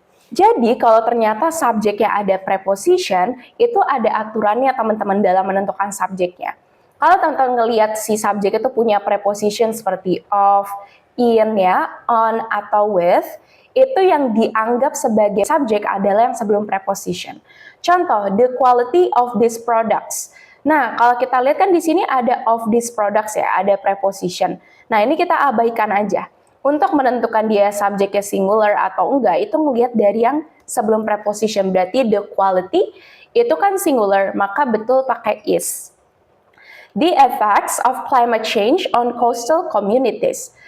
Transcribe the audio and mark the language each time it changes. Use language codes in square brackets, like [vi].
[id] Jadi kalau ternyata subjeknya ada preposition, itu ada aturannya teman-teman dalam menentukan subjeknya. Kalau teman-teman ngelihat si subjek itu punya preposition seperti of, in ya, on atau with, itu yang dianggap sebagai subjek adalah yang sebelum preposition. [en] Contoh, the quality of these products. [id] Nah, kalau kita lihat kan di sini ada of these products ya, ada preposition. Nah, ini kita abaikan aja. Untuk menentukan dia subjeknya singular atau enggak, itu ngelihat dari yang sebelum preposition. Berarti the quality itu kan singular, maka betul pakai is. [en] The effects of climate change on coastal communities.